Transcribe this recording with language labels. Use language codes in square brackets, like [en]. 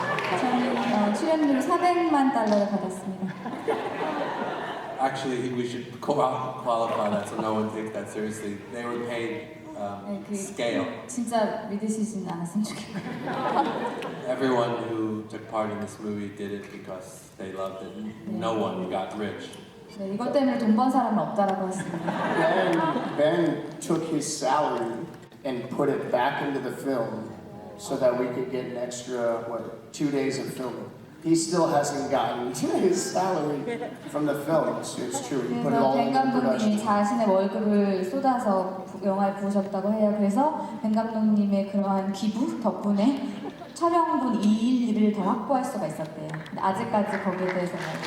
[ko] 저는 출연료를 400만 달러를 받았습니다. [en] Actually, we should qualify that so no one takes that seriously. They were paid scale. [ko] 진짜 믿으시진 않았으면 좋겠어요. [en] Everyone who took part in this movie did it because they loved it. No one got rich. [ko] 네, 이것 때문에 돈 번 사람은 없다라고 했습니다. [en] Ben took his salary and put it back into the film so that we could get an extra, 2 days of filming. He still hasn't gotten his salary from the film. It's true. He put it all [ko] 벤 [en] into [ko] 감독님이 자신의 월급을 쏟아서 영화에 부으셨다고 해요. 그래서 벤 감독님의 그러한 기부 덕분에 촬영분 2일을 더 확보할 수가 있었대요. 근데 아직까지 거기에 대해서는